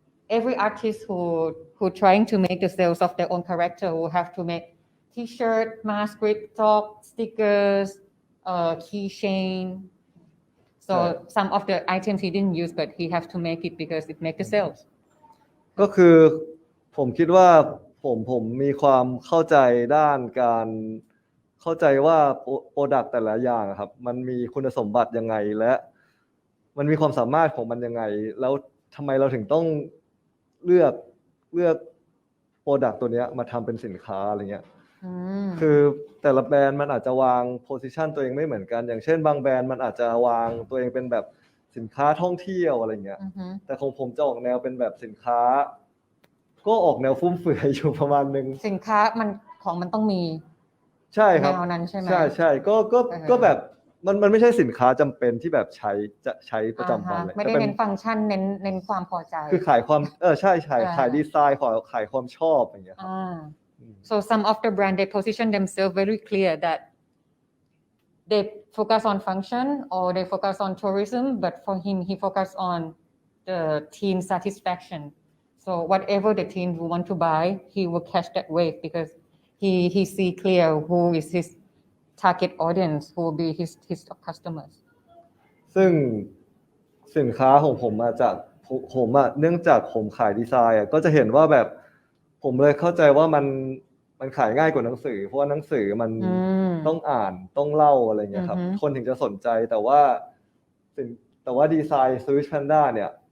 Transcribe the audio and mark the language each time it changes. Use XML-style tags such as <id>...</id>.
<en>every artist who trying to make the sales of their own character will have to make t-shirt mask grip top stickers keychain so some of the items he didn't use but he have to make it because it make the sales</en> <th>ก็คือผมคิดว่าผมมีความเข้าใจด้านการเข้าใจว่าโปรดักต์แต่ละอย่างครับมันมีคุณสมบัติยังไงและมันมีความสามารถของมันยังไงแล้วทำไมเราถึงต้องเลือกโปรดักต์ตัวนี้มาทำเป็นสินค้าอะไรเงี้ยคือแต่ละแบรนด์มันอาจจะวางโพสิชันตัวเองไม่เหมือนกันอย่างเช่นบางแบรนด์มันอาจจะวางตัวเองเป็นแบบ สินค้าท่องเที่ยวอะไรเงี้ย อือฮึ แต่ของผมจะออกแนวเป็นแบบสินค้า ก็ออกแนวฟุ่มเฟือยอยู่ประมาณนึง สินค้ามันของมันต้องมี ใช่ครับ แนวนั้นใช่ไหม ใช่ก็แบบมันไม่ใช่สินค้าจำเป็นที่แบบจะใช้ประจำวันเลย ไม่ได้ แต่ เน้นฟังก์ชันเน้นความพอใจ คือขายความใช่ อ่า ขายดีไซน์ขายความชอบอย่างเงี้ยครับ</th> <en>So some of the brand they position themselves very clear that they focus on function or they focus on tourism, but for him he focus on the teen satisfaction. So whatever the teen will want to buy, he will catch that wave because he see clear who is his target audience, who will be his customers.</en> <th>ซึ่งสินค้าของผมมาจากผมเนื่องจากผมขายดีไซน์ก็จะเห็นว่าแบบผมเลยเข้าใจว่ามันขายง่ายกว่าหนังสือเพราะว่าหนังสือมันต้องอ่านต้องเล่าอะไรเงี้ยครับคนถึงจะสนใจแต่ว่าดีไซน์Swiss Panda เนี่ย</th>